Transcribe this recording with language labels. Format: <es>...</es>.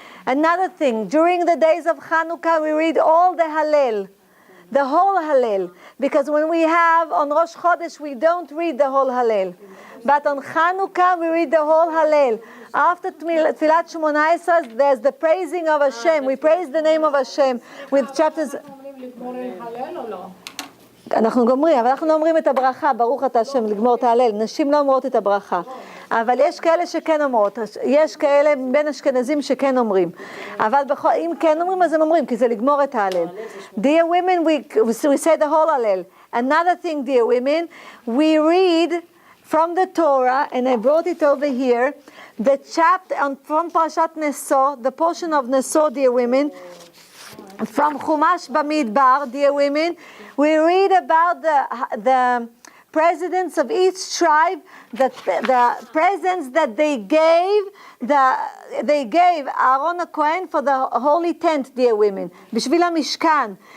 <en>Another thing, during the days of Chanukah, we read all the Hallel, the whole Hallel, because when we have on Rosh Chodesh, we don't read the whole Hallel. But on Chanukah, we read the whole Hallel. After Tfilat Shmoneh Esrei, there's the praising of Hashem. We praise the name of Hashem with chapters.</en> <he>אנחנו גומרים, אבל אנחנו לא אומרים את הברכה, ברוך אתה השם, לגמור את ההלל. נשים לא אומרות את הברכה. אבל יש כאלה שכן אומרות, יש כאלה בין אשכנזים שכן אומרים. אבל אם כן אומרים, אז הם אומרים, כי זה לגמור את ההלל.</he> <en>Dear women, we say the whole הלל. Another thing, dear women, we read from the Torah, and I brought it over here, the chapter from Parashat Neso, the portion of Neso, dear women, from Chumash Bamidbar, dear women, we read about the presidents of each tribe, the presents that they gave Aaron HaKohen for the holy tent, dear women, Bishvil HaMishkan.</en>